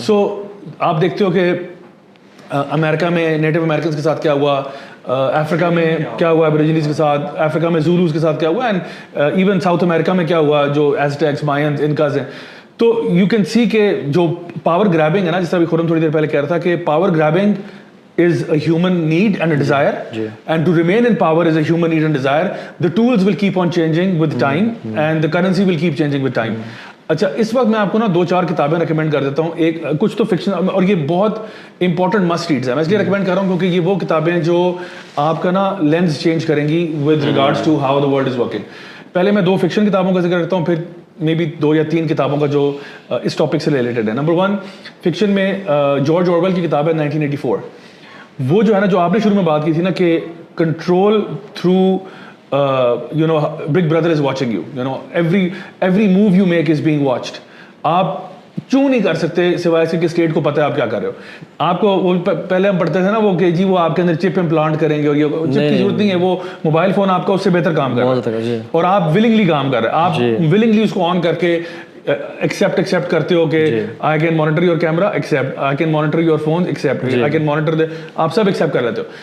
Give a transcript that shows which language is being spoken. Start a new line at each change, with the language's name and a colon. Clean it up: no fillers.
Hindi: सो आप देखते हो कि अमेरिका में नेटिव अमेरिकन के साथ क्या हुआ, अफ्रीका में क्या हुआ एबोरिजिनीज के साथ, अफ्रीका में ज़ूलूस के साथ क्या हुआ, एंड इवन साउथ अमेरिका में क्या हुआ जो एज़टेक्स, मायंस, इनकाज हैं। तो यू कैन सी के जो पावर ग्रैबिंग है ना, जिस तरह खुरम थोड़ी देर पहले कह रहा था कि power grabbing
English: is a human need and a desire, and to remain in power is a human need and desire. The tools will keep on changing with time and the currency will keep changing with time.
Hindi: अच्छा, इस वक्त मैं आपको ना 2-4 किताबें recommend कर देता हूँ। एक कुछ तो फिक्शन, और ये बहुत इंपॉर्टेंट मस्ट रीड्स है, मैं इसलिए रिकमेंड कर रहा हूँ क्योंकि ये वो किताबें जो आपका ना लेंस चेंज करेंगी
English: With regards to how the world is working.
Hindi: पहले मैं 2 फिक्शन किताबों का जिक्र करता हूँ, फिर मे बी 2 या 3 किताबों का जो इस टॉपिक से रिलेटेड है। नंबर 1 फिक्शन में जॉर्ज ऑरवेल की किताब है 1984। वो जो है ना, जो आपने शुरू में बात की थी ना कि control through
English: you know, Big Brother is watching you, you know, every move you make is being watched.
Hindi: आप चू नहीं कर सकते सिवाय इसके कि स्टेट को पता है आप क्या कर रहे हो। आपको वो पहले हम पढ़ते थे ना वो कि जी वो आपके अंदर चिप इम्प्लांट करेंगे और ये चिप की जरूरत नहीं है, वो मोबाइल फोन आपका उससे बेहतर काम कर रहा है और आप विलिंगली काम कर रहे हैं, आप विलिंगली उसको ऑन करके एक्सेप्ट करते हो कि
English: I can monitor your camera,
Hindi: accept,
English: I can monitor your phone,
Hindi: accept, I can monitor, आप सब एक्सेप्ट कर लेते हो।